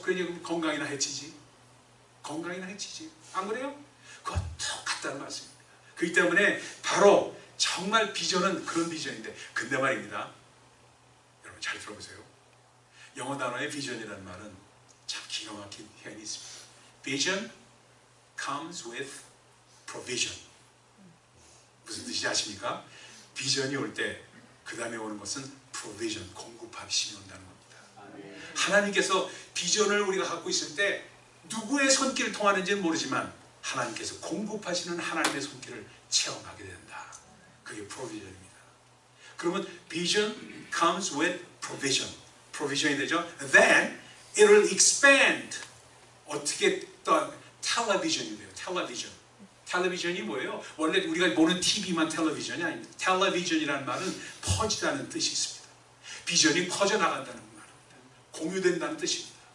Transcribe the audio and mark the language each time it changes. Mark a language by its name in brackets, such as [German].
[Korean] 그러니 건강이나 해치지. 건강이나 해치지. 안 그래요? 그거 똑같다는 말씀입니다. 그렇기 때문에 바로 정말 비전은 그런 비전인데, 근데 말입니다. 여러분 잘 들어보세요. 영어 단어의 비전이라는 말은 참 기가 막힌 표현이 있습니다. [English] Vision comes with provision. [Korean] 무슨 뜻인지 아십니까? 비전이 올 때 그 다음에 오는 것은 provision, 공급하심이 온다는 겁니다. 하나님께서 비전을 우리가 갖고 있을 때 누구의 손길을 통하는지는 모르지만 하나님께서 공급하시는 하나님의 손길을 체험하게 된다. 그게 provision입니다. [English] 그러면 vision comes with provision. [Korean] provision이 되죠. [English] Then it will expand. [Korean] 어떻게 또 텔레비전이 돼요. 텔레비전. 텔레비전이 뭐예요? 원래 우리가 보는 TV만 텔레비전이 아닙니다. 텔레비전이라는 말은 퍼지다는 뜻이 있습니다. 비전이 퍼져나간다는 말입니다. 공유된다는 뜻입니다.